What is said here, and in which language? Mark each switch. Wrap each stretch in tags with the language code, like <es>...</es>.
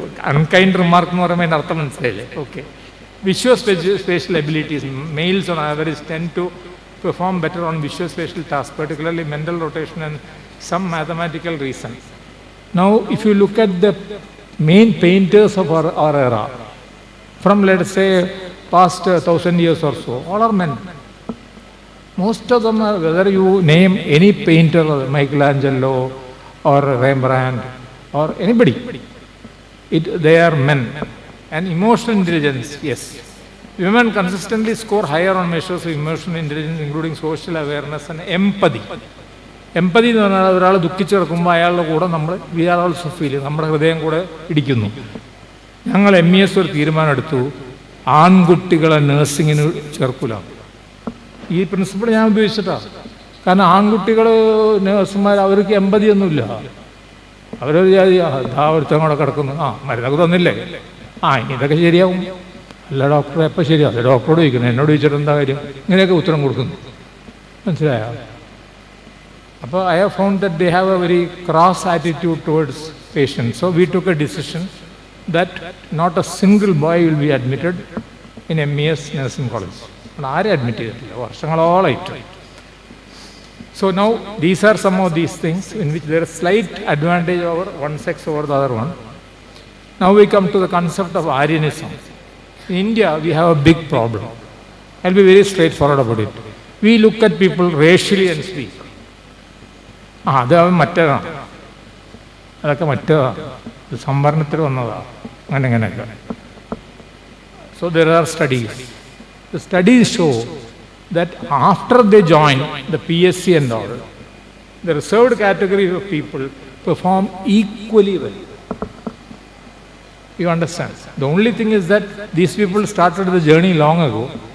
<en>Unkind remark</en> <ml>എന്ന് പറയുമ്പോൾ അർത്ഥം മനസ്സിലായില്ലേ? Okay.</ml> <en>Visuospatial abilities, males on average tend to perform better on visuospatial tasks, particularly mental rotation and some mathematical reason. Now, if you look at the main painters of our era, from let's say past 1,000 years or so, all are men. Most of them are, whether you name any painter, Michelangelo or Rembrandt or anybody, they are men. And emotional intelligence, yes. Women consistently score higher on measures of emotional intelligence, including social awareness and empathy.</en> <ml>എമ്പതി എന്ന് പറഞ്ഞാൽ ഒരാൾ ദുഃഖിച്ച് കിടക്കുമ്പോൾ അയാളുടെ കൂടെ നമ്മൾ</ml> <en>we are also feel,</en> <ml>നമ്മുടെ ഹൃദയം കൂടെ ഇടിക്കുന്നു. ഞങ്ങൾ MES ഒരു തീരുമാനം എടുത്തു, ആൺകുട്ടികളെ നഴ്സിങ്ങിന് ചേർക്കൂല. ഈ പ്രിൻസിപ്പിൾ ഞാൻ ഉപയോഗിച്ചിട്ടാണ്. കാരണം ആൺകുട്ടികൾ നേഴ്സുമാർ അവർക്ക് എമ്പതിയൊന്നുമില്ല. അവരൊരു ഒരുത്തം കൂടെ കിടക്കുന്നു, മരുന്നൊക്കെ തന്നില്ലേ, ഇതൊക്കെ ശരിയാവും. അല്ല ഡോക്ടറെ എപ്പോൾ ശരിയാവും? അത് ഡോക്ടറോട് ചോദിക്കണം, എന്നോട് ചോദിച്ചിട്ട് എന്താ കാര്യം? ഇങ്ങനെയൊക്കെ ഉത്തരം കൊടുക്കുന്നു. മനസ്സിലായോ? അപ്പോൾ</ml> <en>I have found that they have a very cross attitude towards patients. So we took a decision that not a single boy will be admitted in MES nursing college.</en> <ml>ആരെ അഡ്മിറ്റ് ചെയ്തിട്ടില്ല വർഷങ്ങളോളായിട്ട്.</ml> <en>So now these are some of these things in which there is slight advantage over one sex over the other one. Now we come to the concept of Aryanism. In India we have a big problem. I'll be very straightforward about it. We look at people racially and speak.</en> <ml>അത് മറ്റേതാണ്, അതൊക്കെ മറ്റേതാണ്, സംവരണത്തിൽ വന്നതാണ്, അങ്ങനെയൊക്കെ.</ml> <en>So there are studies. The studies show that after they join the PSC and all, the reserved category of people perform equally well. You understand? The only thing is that these people started the journey long ago.</en>